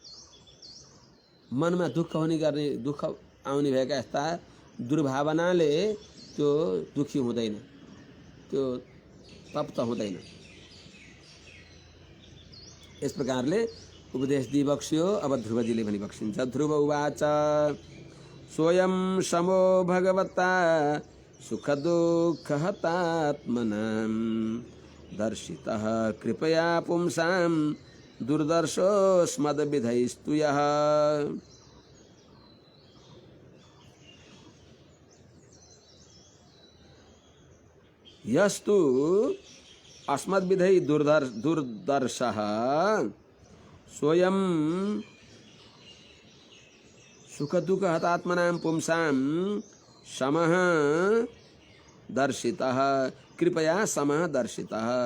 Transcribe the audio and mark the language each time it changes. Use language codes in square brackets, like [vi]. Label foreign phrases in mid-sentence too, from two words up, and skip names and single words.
[ne] मनमा दुःख आउने भएका यस्ता दुर्भावनाले त्यो दुखी हुँदैन, त्यो तप्त हुँदैन। यस प्रकारले उपदेश दिइबक्स्यो। अब ध्रुवजीले भनी बक्सिन्छ। [sa] ध्रुव उवाच स्वयं समो भगवता सुख दुःख हतात्मनां दर्शितः कृपया पुंसां दुर्दर्शोऽस्मद्विधैस्तु यः। यस्तु अस्मद्विधै दुर्दर्शः स्वयं सुख दुःख हतात्मनां पुंसां समः दर्शितः कृपया समः दर्शितः।